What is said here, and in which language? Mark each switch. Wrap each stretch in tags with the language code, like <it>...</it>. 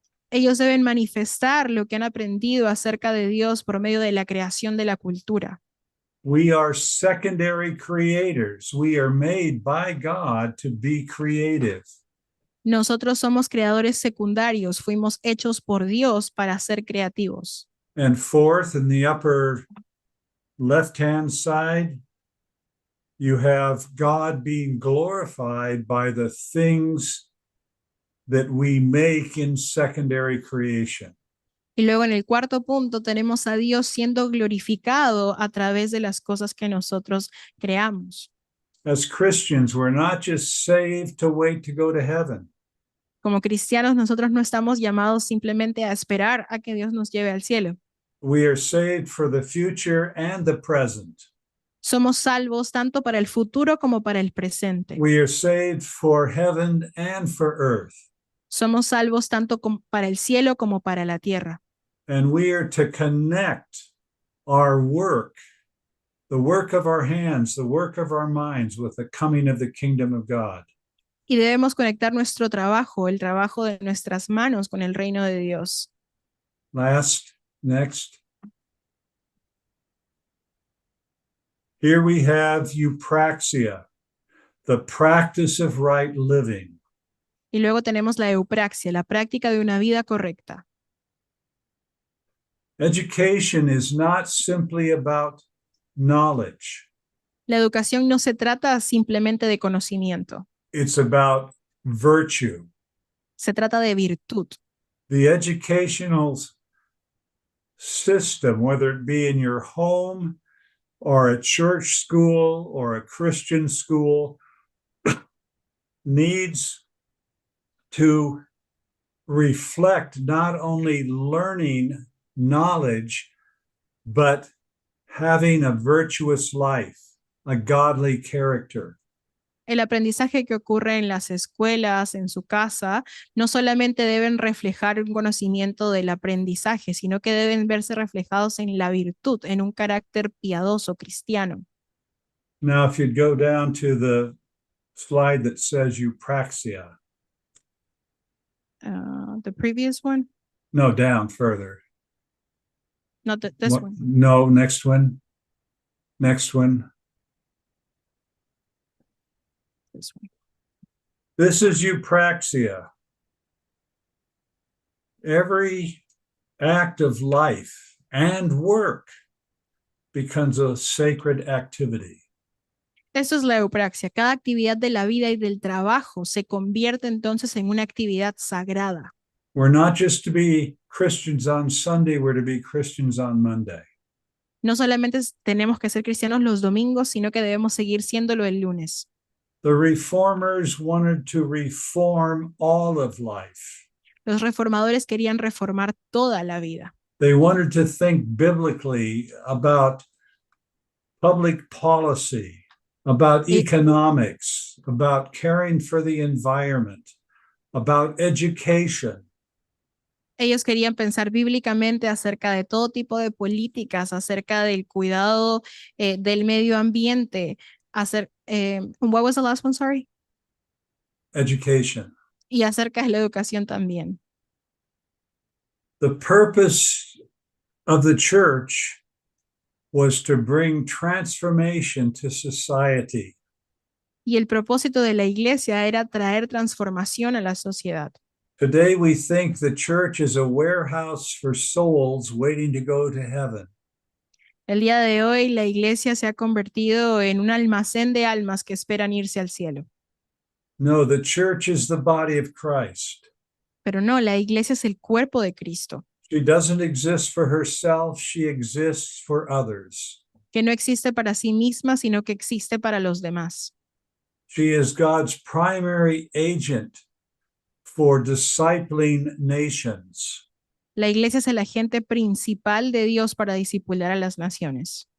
<es>Ellos deben manifestar lo que han aprendido acerca de Dios por medio de la creación de la cultura.</es> <en>We are secondary creators. We are made by God to be creative.</en> <es>Nosotros somos creadores secundarios, fuimos hechos por Dios para ser creativos.</es> <en>And fourth, in the upper left-hand side, you have God being glorified by the things that we make in secondary creation.</en> <es>Y luego en el cuarto punto tenemos a Dios siendo glorificado a través de las cosas que nosotros creamos.</es> <en>As Christians, we're not just saved to wait to go to heaven.</en> <es>Como cristianos, nosotros no estamos llamados simplemente a esperar a que Dios nos lleve al cielo.</es> <en>We are saved for the future and the present.</en> <es>Somos salvos tanto para el futuro como para el presente.</es> <en>We are saved for heaven and for earth.</en> <es>Somos salvos tanto para el cielo como para la tierra.</es> <en>And we are to connect our work, the work of our hands, the work of our minds with the coming of the kingdom of God.</en> <es>Y debemos conectar nuestro trabajo, el trabajo de nuestras manos con el reino de Dios.</es> <en>Next. Here we have eupraxia, the practice of right living.</en> <es>Y luego tenemos la eupraxia, la práctica de una vida correcta.</es> <en>Education is not simply about knowledge.</en> <es>La educación no se trata simplemente de conocimiento,</es> <en>It's about virtue.</en> <es>se trata de virtud.</es> <en>The educational system, whether it be in your home or a church school or a Christian school, needs to reflect not only learning knowledge, but having a virtuous life, a godly character.</en> <es>El aprendizaje que ocurre en las escuelas, en su casa, no solamente deben reflejar un conocimiento del aprendizaje, sino que deben verse reflejados en la virtud, en un carácter piadoso cristiano.</es> <en>Now, if you'd go down to the slide that says eupraxia. The previous one? No, down further. Not this What- one. No, next one. Next one. This one. This is eupraxia. Every act of life and work becomes a sacred activity.</en> <es>Eso es la eupraxia. Cada actividad de la vida y del trabajo se convierte entonces en una actividad sagrada.</es> <en>We're not just to be Christians on Sunday, we're to be Christians on Monday.</en> <es>No solamente tenemos que ser cristianos los domingos, sino que debemos seguir siéndolo el lunes.</es> <en>The reformers wanted to reform all of life.</en> <es>Los reformadores querían reformar toda la vida.</es> <en>They wanted to think biblically about public policy, about</en> <es>Y-</es> <en>economics, about caring for the environment, about education.</en> <es>Ellos querían pensar bíblicamente acerca de todo tipo de políticas, acerca del cuidado del medio ambiente.</es> <en>What was the last one, sorry? Education.</en> <es>Y acerca de la educación también.</es> <en>The purpose of the church was to bring transformation to society.</en> <es>Y el propósito de la iglesia era traer transformación a la sociedad.</es> <en>Today, we think the church is a warehouse for souls waiting to go to heaven.</en> <es>El día de hoy la iglesia se ha convertido en un almacén de almas que esperan irse al cielo.</es> <en>No, the church is the body of Christ.</en> <es>Pero no, la iglesia es el cuerpo de Cristo,</es> <en>She doesn't exist for herself, she exists for others.</en> <es>que no existe para sí misma, sino que existe para los demás.</es> <en>She is God's primary agent for discipling nations.</en> <es>La iglesia es el agente principal de Dios para discipular a las naciones.</es>